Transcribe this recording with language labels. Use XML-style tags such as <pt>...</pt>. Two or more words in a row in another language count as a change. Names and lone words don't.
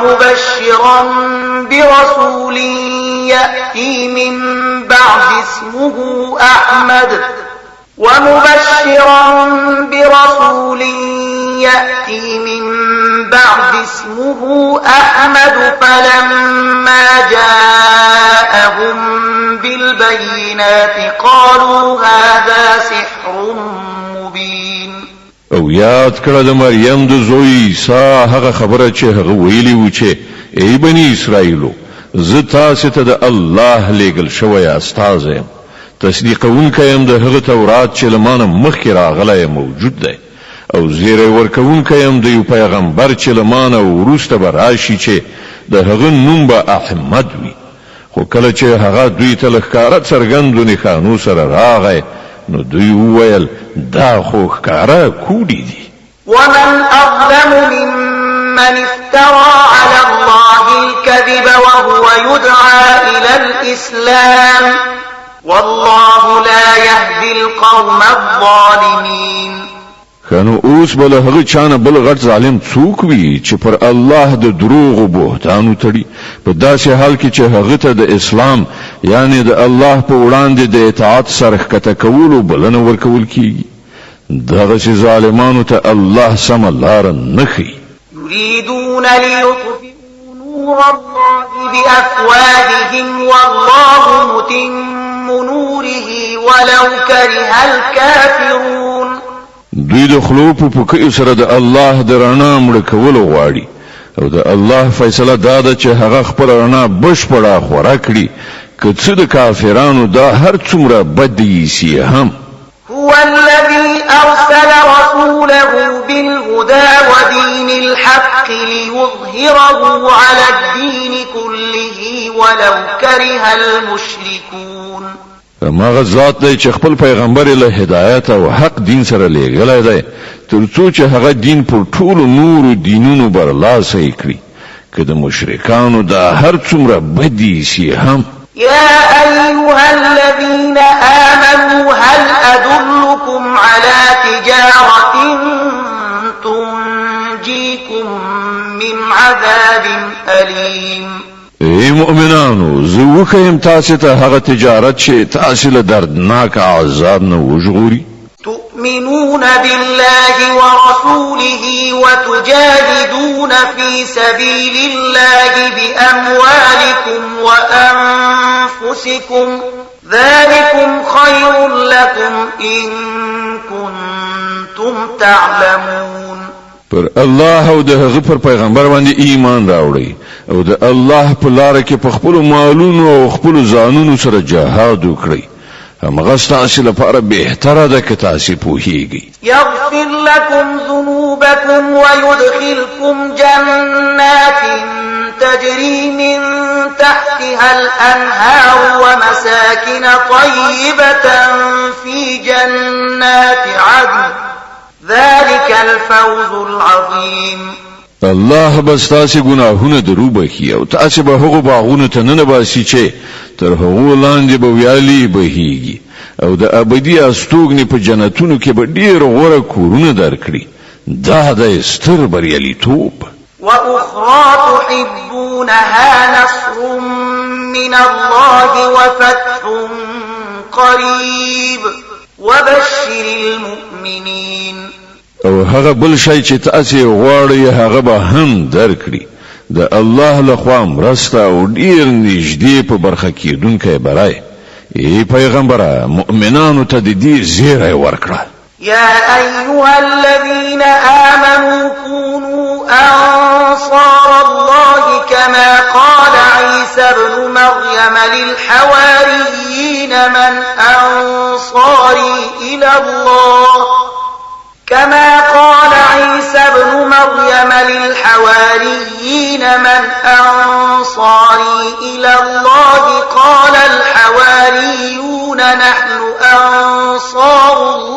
<ar>برسول يأتي من بعد اسمه أحمد ومبشرا برسول يأتي من بعد اسمه أحمد فلما جاءهم بالبينات قالوا هذا سحر مبين</ar> <ps>او یاد کړه د مریم د زوی عیسی هغه خبره چې هغه ویلی و چې ای بنی اسرائیلو زه تاسو ته د الله لېږل شوی استاد یم تصدیقونکی یم د هغه تورات چې لمانه مخکې راغلی موجود دی او زیری ورکونکی یم د یو پیغمبر چې لمانه وروسته به راشي چې د هغه نوم به احمد وي خو کله چې هغه دوی ته ښکاره څرګندو نښانو سره راغی نو دوی وویل دا خو ښکاره کوډي دي</ps> <ar>ومن أظلم ممن افترى على الله الكذب وهو يدعى إلى الإسلام والله لا يهدي القوم الظالمين</ar> <ps>خانو اوس بل هغه چانه بل غټ ظالم څوک وي چې پر الله د دروغ او بهتانو تړي په داسې حال کې چې هغه ته د اسلام یعنی د الله په وړاندې د اطاعت سره ښکته کول او بلنه ورکول کیږي دغه چې ظالمانو ته الله سم لار نه ښیي</ps> <ar>يريدون ليطفئوا نور الله بأفواههم والله متم نوره ولو كره الكافرون</ar> <ps>دوی د خلو په پکې سره د الله د رڼا مړ کول غواړي او د الله فیصله دا ده چې هغه خپل رڼا بشپړه خورا کړي که څه د کافرانو دا هر څومره بد یې هم</ps> <ar>هو الذي أرسل رسوله بالهدى ودين الحق ليظهره على الدين كله ولو كره المشركون</ar> <ps>ماغه ذات دی چې خپل پیغمبر له هدایت او حق دین سره لېږلی دی ترڅو چې هغه دین پر ټولو نورو دینونو برلاسه کړي که د مشرکانو دا هر څومره بدی شي هم</ps> <ar>يا أيها الذين آمنوا هل أدلكم على تجارة أليم.</ar> <ps>ای مؤمنانو زه وښیم تاسو ته هغه تجارت چې تاسو له دردناک عذاب نه وژغوري.</ps> <ar>تؤمنون بالله ورسوله وتجاهدون في سبيل الله بأموالكم وأنفسكم ذلكم خير لكم إن كنتم تعلمون.</ar> <ps>پر الله او د هغه پر پیغمبر باندې ایمان راوړئ او د الله په لار کې په خپل مالونو او خپل ځانونو سره جهاد وکړئ. همغه ستاسو لپاره بهتره ده که تاسو پوهیږئ.</ps> <ar>يغفر لكم ذنوبكم ويدخلكم جنات تجري من تحتها الأنهار ومساكن طيبة في جنات عدن ذلك الفوز العظيم.</ar> <ps>الله بس تاسو ګناهونه درو بخي او تاسو به هغه باغونه ته نه باسي چې تر هغه لاندې به ویالي بهيږي او د ابدي استوګنې په جنتونو کې به ډیر غوړه کورونه درکړي. دا د ستر بریالیتوب.</ps> <ar>وأخرى تحبونها نصر من الله وفتح قريب وبشر المؤمنين.</ar> <ps>او هغه بل شي چې تاسو غواړئ هغه به هم درکړي. د الله لخوا مرسته او ډیر نږدې په برخه کېدونکې برای. ای پیغمبره مؤمنانو ته د دې زیری ورکړه.</ps> <ar>يا أيها الذين آمنوا كونوا أنصار الله كما قال عيسى ابن مريم للحواريين من أنصاري إلى الله كما قال عيسى ابن مريم للحواريين من أنصاري إلى الله قال الحواريون نحن أنصار</ar>